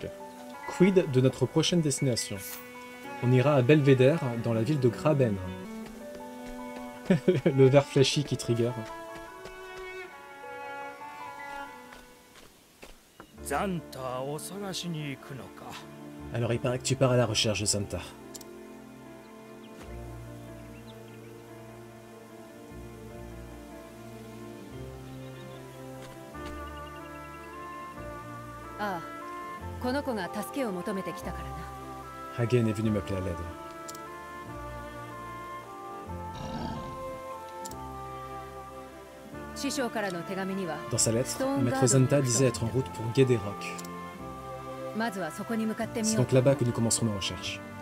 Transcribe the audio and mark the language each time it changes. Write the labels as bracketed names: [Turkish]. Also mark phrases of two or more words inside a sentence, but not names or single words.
[French] Quid de notre prochaine destination? On ira à Belvédère, dans la ville de Graben. Le ver flashy qui trigger. Alors il paraît que tu pars à la recherche de Zanta. [Japanese] ああ、この子が助けを求めてきたからな。 [French] Hagen est venu m'appeler à l'aide. Dans sa lettre, Maître Zanta disait être en route pour Guédéroc. C'est donc là-bas que nous commencerons nos recherches.